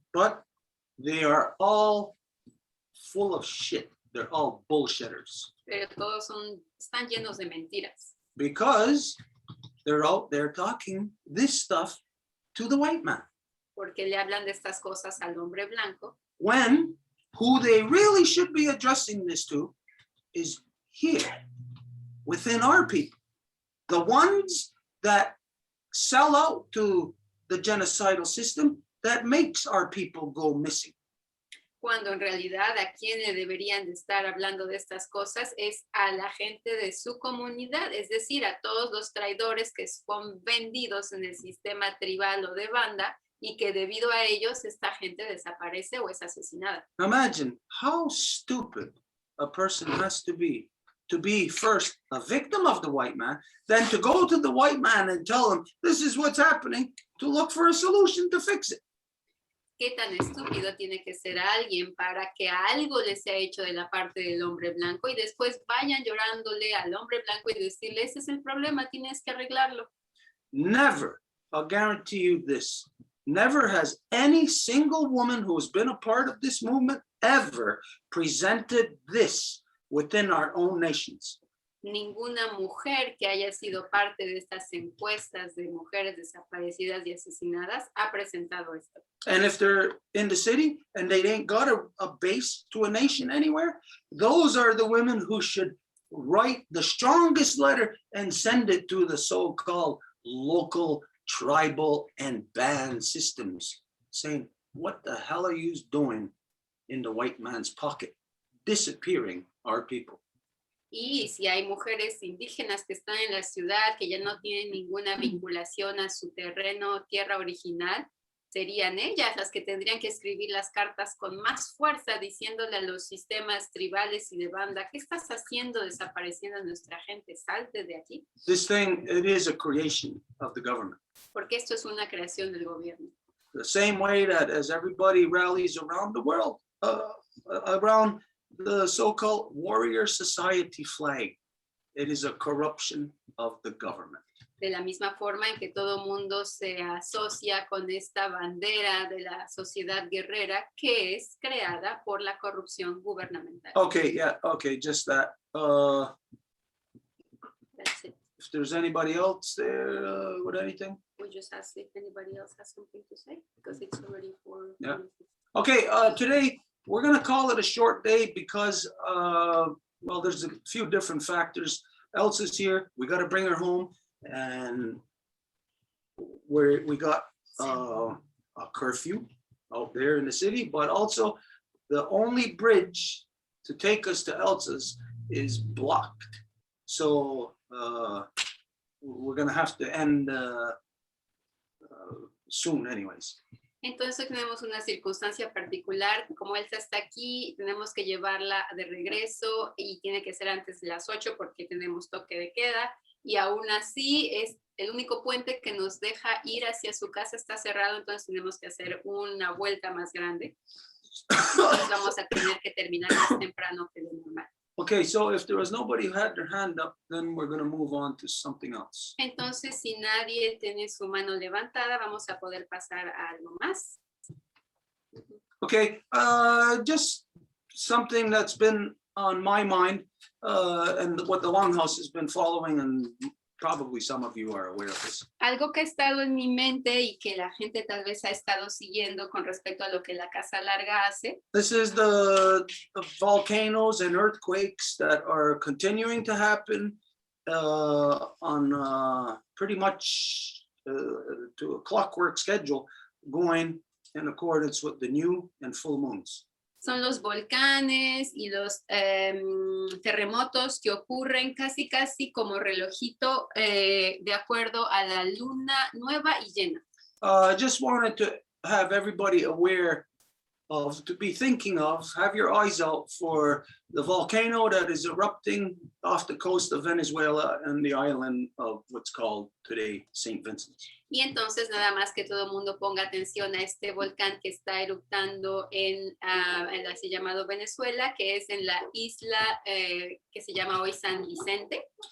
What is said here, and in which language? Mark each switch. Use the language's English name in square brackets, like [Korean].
[English] But they are all full of shit. They're all bullshitters. [Spanish] Pero todos están llenos de mentiras. [English] Because they're out there talking this stuff to the white man. [Spanish] Porque le hablan de estas cosas al hombre blanco. [English] When who they really should be addressing this to is here, within our people. The ones that sell out to the genocidal system that makes our people go missing. [Spanish] Cuando en realidad a quienes deberían de estar hablando de estas cosas es a la gente de su comunidad, es decir, a todos los traidores que son vendidos en el sistema tribal o de banda y que debido a ellos esta gente desaparece o es asesinada. [English] Imagine how stupid a person has to be first a victim of the white man, then to go to the white man and tell him this is what's happening, to look for a solution to fix it. [Spanish] ¿Qué tan estúpido tiene que ser alguien para que algo le sea hecho de la parte del hombre blanco y después vayan llorándole al hombre blanco y decirle, ese es el problema, tienes que arreglarlo? [English] Never, I'll guarantee you this, never has any single woman who has been a part of this movement ever presented this within our own nations. [Spanish] Ninguna mujer que haya sido parte de estas encuestas de mujeres desaparecidas y asesinadas ha presentado esto. [English] And if they're in the city and they ain't got a base to a nation anywhere, those are the women who should write the strongest letter and send it to the so-called local, tribal, and band systems, saying, what the hell are you doing in the white man's pocket, disappearing our people? [Spanish] Y si hay mujeres indígenas que están en la ciudad, que ya no tienen ninguna vinculación a su terreno, tierra original, serían ellas las que tendrían que escribir las cartas con más fuerza, diciéndole a los sistemas tribales y de banda, ¿qué estás haciendo desapareciendo a nuestra gente? Salte de aquí. [English] This thing, it is a creation of the government. [Spanish] Porque esto es una creación del gobierno. [English] The same way that as everybody rallies around the world, around the so-called warrior society flag, it is a corruption of the government. [Spanish] De la misma forma en que todo mundo se asocia con esta bandera de la sociedad guerrera que es creada por la corrupción gubernamental. [English] Okay, yeah, okay, just that. That's it. If there's anybody else there with anything? We just ask if anybody else has something to say because it's already 4. Yeah. Okay, today we're gonna call it a short day because, well, there's a few different factors. Elsa's here, we gotta bring her home, and we got a curfew out there in the city, but also the only bridge to take us to Elsa's is blocked. So we're gonna have to end soon anyways. [Spanish] Entonces tenemos una circunstancia particular, como Elsa está aquí, tenemos que llevarla de regreso y tiene que ser antes de las 8 porque tenemos toque de queda y aún así es el único puente que nos deja ir hacia su casa está cerrado, entonces tenemos que hacer una vuelta más grande. Entonces vamos a tener que terminar más temprano que lo normal. [English] Okay, so if there was nobody who had their hand up, then we're going to move on to something else. [Spanish] Entonces, si nadie tiene su mano levantada, vamos a poder pasar a algo más. [English] Okay, just something that's been on my mind and what the Longhouse has been following, and probably some of you are aware of this. [Spanish] Algo que ha estado en mi mente y que la gente tal vez ha estado siguiendo con respecto a lo que la Casa Larga hace. [English] This is the volcanoes and earthquakes that are continuing to happen on pretty much to a clockwork schedule, going in accordance with the new and full moons. [Spanish] Son los volcanes y los terremotos que ocurren casi como relojito de acuerdo a la luna nueva y llena. [English] I just wanted to have everybody aware of, to be thinking of, have your eyes out for the volcano that is erupting off the coast of Venezuela and the island of what's called today St. Vincent. [Spanish] Y entonces nada más que todo el mundo ponga atención a este volcán que está eruptando en el así llamado Venezuela, que es en la isla que se llama hoy San Vicente.